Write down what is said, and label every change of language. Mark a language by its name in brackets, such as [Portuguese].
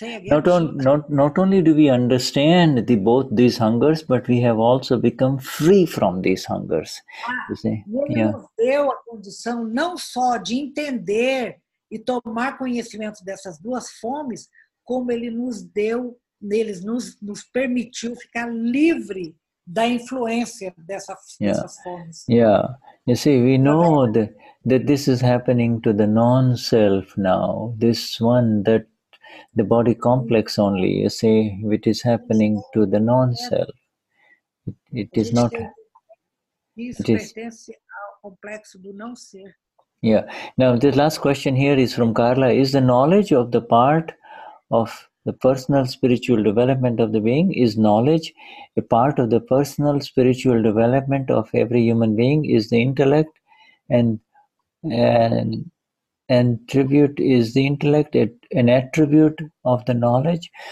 [English] not only do we understand both these hungers, but we have also become free from these hungers. You see? [Portuguese] Ele nos deu a condição não só de entender e tomar conhecimento dessas duas fomes, como ele nos deu, nos permitiu ficar livre da influência dessas fomes. [English] Yeah, you see, we know that this is happening to the non-self now. This one, that the body complex only, you see, which is happening to the non-self. It is not. [Portuguese] Isso pertence ao complexo do não ser. [English] Yeah. Now, the last question here is from Carla. Is the knowledge of the part of the personal spiritual development of the being, is knowledge a part of the personal spiritual development of every human being? Is the intellect and attribute, is the intellect an attribute of the knowledge?